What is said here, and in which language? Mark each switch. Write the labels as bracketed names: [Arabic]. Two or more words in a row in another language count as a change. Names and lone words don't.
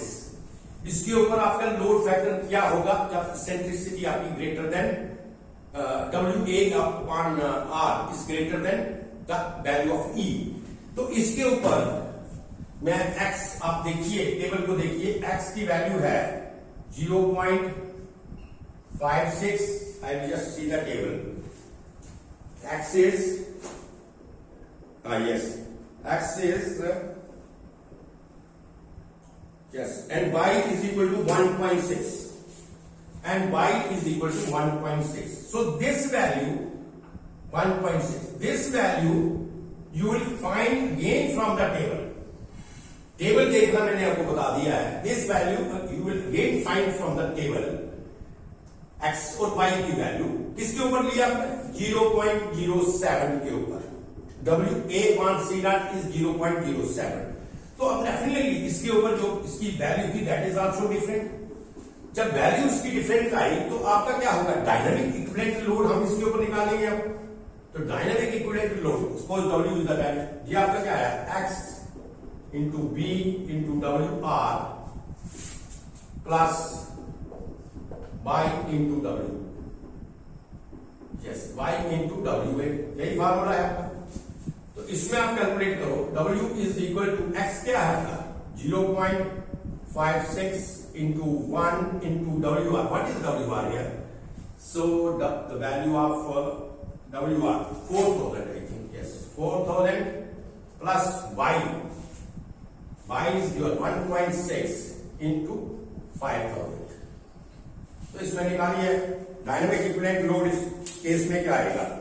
[Hindi] इसके ऊपर आपका [English] load factor [Hindi] क्या होगा जब सेंट्रिसिटी आपकी [English] greater than WA upon R is greater than the value of E. [Hindi] तो इसके ऊपर मैं x, आप देखिए टेबल को देखिए, x की वैल्यू है 0.56। [English] I will just see the table. x is yes, x is yes, and y is equal to 1.6 and y is equal to 1.6. So this value 1.6, this value you will find again from the table. [Hindi] टेबल देखना मैंने आपको बता दिया है। [English] this value you will again find from the table [Hindi] x और y की वैल्यू किसके ऊपर लिया आपने, 0.07 के ऊपर। [English] WA/C0 is 0.07. [Hindi] तो अब डेफिनेटली इसके ऊपर जो इसकी वैल्यू थी [English] that is also different. [Hindi] जब वैल्यू इसकी डिफरेंट आई तो आपका क्या होगा, [English] dynamic equivalent load [Hindi] हम इसके ऊपर निकालेंगे अब। तो [English] dynamic equivalent load suppose W is the value, [Hindi] ये आपका क्या है [English] x into B into WR plus Y into W, [Hindi] yes, Y into W, यही फार्मूला है आपका। तो इसमें आप कैलकुलेट करो [English] W is equal to x [Hindi] क्या है आपका [English] 0.56 into 1 into WR. What is WR here? So the value of WR 4,000 I think, yes, 4,000 plus Y is your 1.6 into 5,000। [Hindi] तो इसमें निकालिए [English] dynamic equivalent load [Hindi] इस केस में क्या आएगा,